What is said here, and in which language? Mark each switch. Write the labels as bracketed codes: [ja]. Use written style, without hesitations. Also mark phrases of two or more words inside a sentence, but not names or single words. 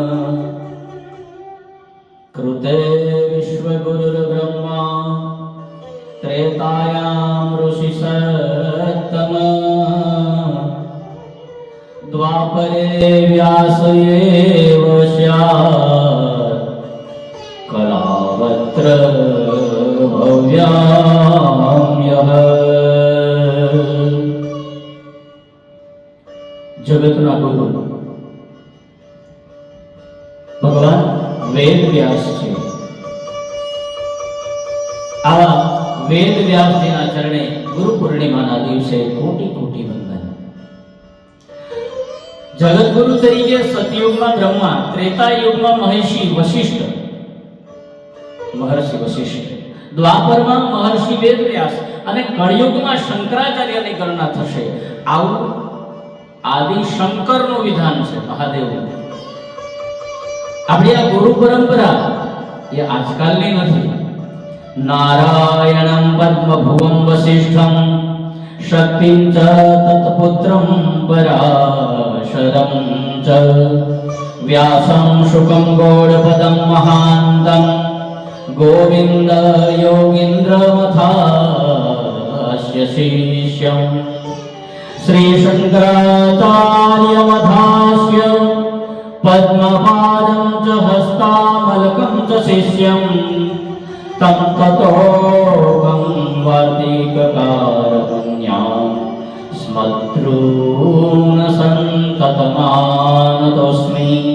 [sa] कृते विश्वगुरुर्ब्रह्मा त्रेतायां ऋषिसत्तमः द्वापरे व्यास एव स्यात् कलावत्र भव्याम्यः. [gu] જગતના ગુરુ ભગવાન વેદ વ્યાસ છે. આવા વેદ વ્યાસજીના ચરણે ગુરુ પૂર્ણિમાના દિવસે કોટી કોટી વંદન. જગતગુરુ તરીકે સતયુગમાં બ્રહ્મા, ત્રેતા યુગમાં મહર્ષિ વશિષ્ઠ, દ્વાપરમાં મહર્ષિ વેદવ્યાસ અને કળિયુગમાં શંકરાચાર્યની ગણના થશે. આવું આદિ શંકરનું વિધાન છે, મહાદેવનું. આપણી આ ગુરુ પરંપરા એ આજકાલની નથી. [sa] नारायणं पद्मभुवं वसिष्ठं शक्तिं च तत्पुत्रं पराशरं च व्यासं शुकं गौडपदं महान्तं गोविन्द योगीन्द्रमथास्य शिष्यं श्रीशङ्कराचार्यमथास्य पद्मपादं च हस्तामलकं च शिष्यं तं ततोऽहं वार्तिककारपुण्यां स्मद्रून् सन्ततमानतोऽस्मि।